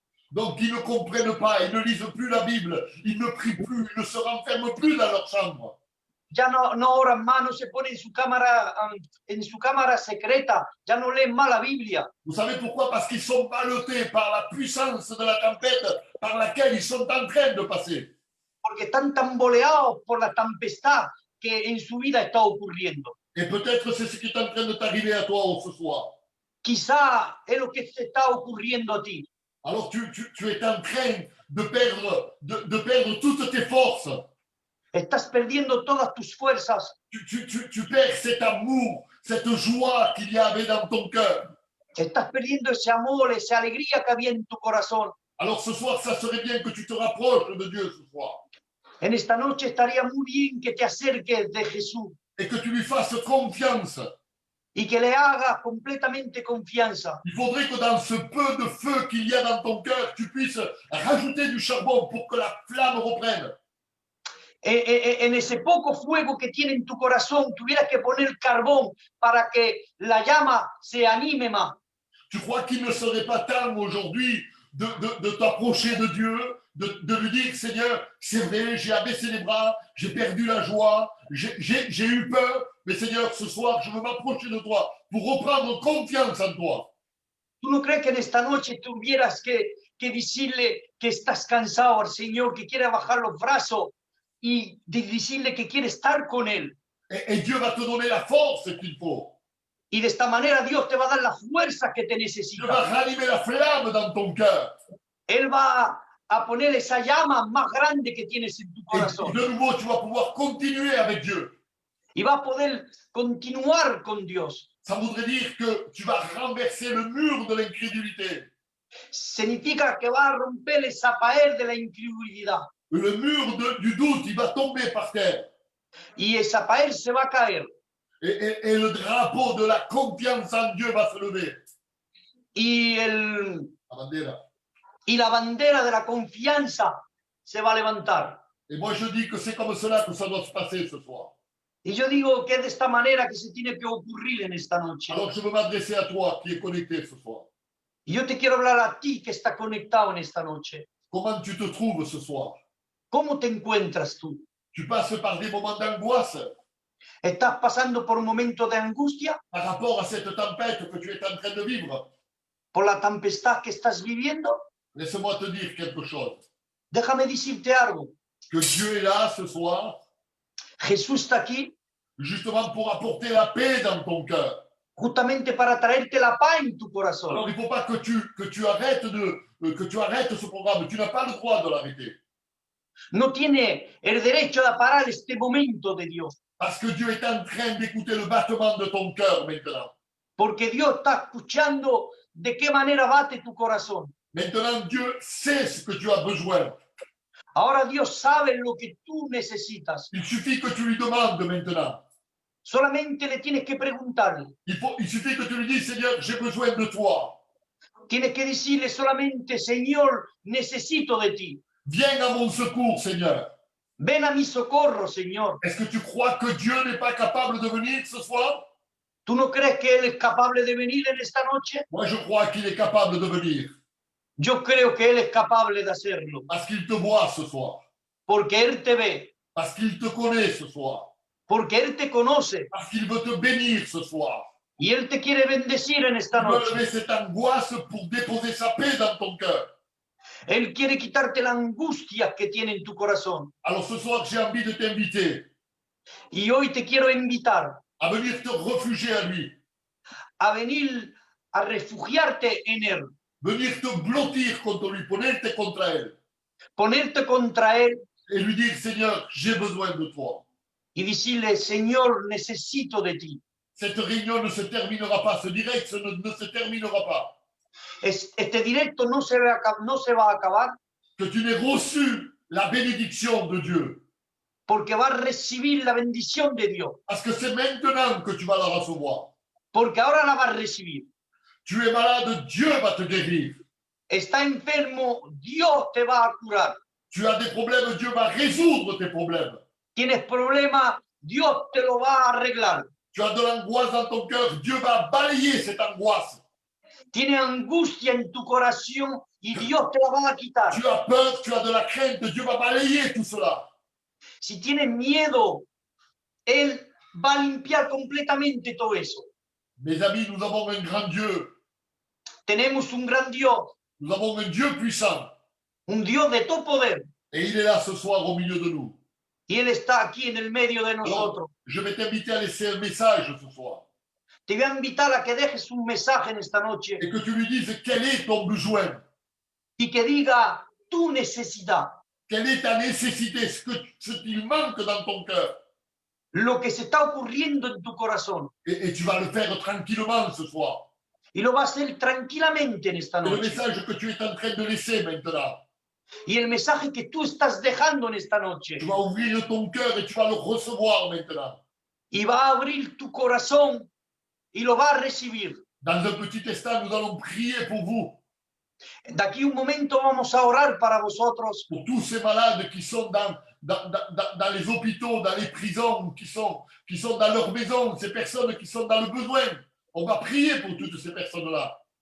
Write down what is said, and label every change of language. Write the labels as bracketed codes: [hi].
[fr] Donc ils ne comprennent pas, ils ne lisent plus la Bible, ils ne prient plus, ils ne se renferment plus dans leur chambre. [es] Ya no oran más, no se ponen en su cámara secreta, ya no leen más la Biblia. [fr] Vous savez pourquoi? Parce qu'ils sont ballottés par la puissance de la tempête par laquelle ils sont en train de passer. [es] Porque están tamboleados por la tempestad que en su vida está ocurriendo. [fr] Et peut-être c'est ce qui est en train de t'arriver à toi ce soir. [es] Quizá es lo que te está ocurriendo a ti. [fr] Alors tu es en train de perdre toutes tes forces. [es] Estás perdiendo todas tus fuerzas. [fr] Tu perds cet amour, cette joie qu'il y avait dans ton cœur. [es] Estás perdiendo ese amor, esa alegría que había en tu corazón. [fr] Alors ce soir, ça serait bien que tu te rapproches de Dieu ce soir. [es] En esta noche estaría muy bien que te acerques de Jesús [fr] Et que tu lui fasses confiance. [es] y que le hagas completamente confianza. [fr] Il faudrait que dans ce peu de feu qu'il y a dans ton cœur, tu puisses rajouter du charbon pour que la flamme reprenne. [es] en ese poco fuego que tiene en tu corazón, tuvieras que poner carbón para que la llama se anime más. [fr] Tu crois qu'il ne serait pas temps aujourd'hui de t'approcher de Dieu, de lui dire, Seigneur, c'est vrai, j'ai abaissé les bras, j'ai perdu la joie, j'ai eu peur, mais Seigneur, ce soir, je veux m'approcher de toi pour reprendre confiance en toi. [es] ¿Tú no crees que en esta noche tuvieras que decirle que estás cansado al Señor, que quiere bajar los brazos y decirle que quiere estar con Él? [fr] Et Dieu va te donner la force qu'il faut. [es] Y de esta manera Dios te va a dar las fuerzas que te [fr] Dieu va [es] necesita. [fr] rallumer la flamme dans ton cœur. [es] Él va a poner esa llama más grande que tienes en tu [fr] Et [es] corazón. [fr] de nouveau, tu vas pouvoir continuer avec Dieu. [es] Y va a poder continuar con Dios. [fr] Ça voudrait dire que tu vas renverser le mur de l'incrédulité. [es] Significa que va a romper el zapael de la incredulidad. [fr] Le mur du doute, il va tomber par terre. [es] Y el zapael se va a caer. [fr] Et le drapeau de la confiance en Dieu va se lever. [es] Y, La bandera. y la bandera de la confianza se va a levantar. [fr] Et moi, je dis que c'est comme cela que ça doit se passer ce soir. [es] Y yo digo que es de esta manera que se tiene que ocurrir en esta noche. [fr] Alors, je veux m'adresser à toi qui es connecté ce soir. [es] Y yo te quiero hablar a ti que está conectado en esta noche. [fr] Comment tu te trouves ce soir? [es] ¿Cómo te encuentras tú? [fr] Tu passes par des moments d'angoisse [es] ¿Estás pasando por momentos de angustia [fr] par rapport à cette tempête que tu es en train de vivre? [es] por la tempestad que estás viviendo? [fr] Laisse-moi te dire quelque chose. [es] Déjame decirte algo. [fr] Que Dieu est là ce soir, [es] Jesús está aquí [fr] justement pour apporter la paix dans ton cœur. [es] justamente para traerte la paz en tu corazón. [fr] Alors, il ne faut pas que tu arrêtes ce programme. Tu n'as pas le droit de l'arrêter. [es] No tiene el derecho de parar este momento de Dios, [fr] Parce que Dieu est en train d'écouter le battement de ton cœur maintenant. [es] porque Dios está escuchando de qué manera bate tu corazón. [fr] Maintenant, Dieu sait ce que tu as besoin. [es] Ahora Dios sabe lo que tú necesitas. [fr] Il suffit que tu lui demandes maintenant. [es] Solamente le tienes que preguntarle. [fr] Il suffit que tu lui dises, Seigneur, j'ai besoin de toi. [es] Tienes que decirle solamente, Señor, necesito de ti. [fr] Viens à mon secours, Seigneur. [es] Ven a mi socorro, Señor. [fr] Est-ce que tu crois que Dieu n'est pas capable de venir ce soir? [es] ¿Tú no crees que Él es capaz de venir en esta noche? [fr] Moi, je crois qu'il est capable de venir. [es] Yo creo que Él es capaz de hacerlo, [fr] Parce qu'il te voit ce soir. [es] porque Él te ve, [fr] Parce qu'il te connaît ce soir. [es] porque Él te conoce [fr] Parce qu'il veut te bénir ce soir. [es] y Él te quiere bendecir en esta [fr] Il veut [es] noche. [fr] lever cette angoisse pour déposer sa paix dans ton cœur. [es] Él quiere quitarte la angustia que tiene en tu corazón. [fr] Alors ce soir, j'ai envie de t'inviter [es] Y hoy te quiero invitar [fr] à venir te réfugier à lui, [es] a venir a refugiarte en Él, [fr] venir te blottir contre lui, [es] ponerte contre elle ponerte contra Él [fr] et lui dire, Seigneur, j'ai besoin de toi. [es] y decirle, Señor, necesito de ti. [fr] Cette réunion ne se terminera pas, ce direct ne se terminera pas. [es] Este directo no se va a acabar [fr] Que tu n'aies reçu la bénédiction de Dieu. [es] porque va a recibir la bendición de Dios, [fr] Parce que c'est maintenant que tu vas la recevoir. [es] porque ahora la va a recibir. [fr] Tu es malade, Dieu va te guérir. [es] Está enfermo, Dios te va a curar. [fr] Tu as des problèmes, Dieu va résoudre tes problèmes. [es] Tienes problema, Dios te lo va a arreglar. [fr] Tu as de l'angoisse dans ton cœur, Dieu va balayer cette angoisse. [es] Tienes angustia en tu corazón y Dios te la va a quitar. [fr] Tu as peur, tu as de la crainte, Dieu va balayer tout cela. [es] Si tienes miedo, Él va a limpiar completamente todo eso. [fr] Mes amis, nous avons un grand Dieu. [es] Tenemos un gran Dios, [fr] Nous avons un Dieu puissant. [es] un Dios de todo poder, [fr] Et il est là ce soir au milieu de nous. [es] y Él está aquí en el medio de nosotros. [fr] Je vais t'inviter à laisser un message ce soir. [es] Te voy a invitar a que dejes un mensaje en esta noche [fr] Et que tu lui dises quel est ton besoin. [es] y que diga tu necesidad, [fr] Quelle est ta nécessité, ce qu'il manque dans ton cœur. [es] lo que se está ocurriendo en tu corazón. [fr] Et tu vas le faire tranquillement ce soir. [es] Y lo va a hacer tranquilamente en esta [fr] C'est le [es] noche. [fr] message que tu es en train de laisser maintenant. [es] Y el mensaje que tú estás dejando en esta noche. [fr] Tu vas ouvrir ton cœur et tu vas le recevoir maintenant. [es] Y va a abrir tu corazón y lo va a recibir. [fr] Dans un petit instant, nous allons prier pour vous, [es] De aquí un momento vamos a orar para vosotros, [fr] pour tous ces malades qui sont dans dans les hôpitaux, dans les prisons, qui sont dans leur maison, ces personnes qui sont dans le besoin. On va prier pour toutes ces personnes-là.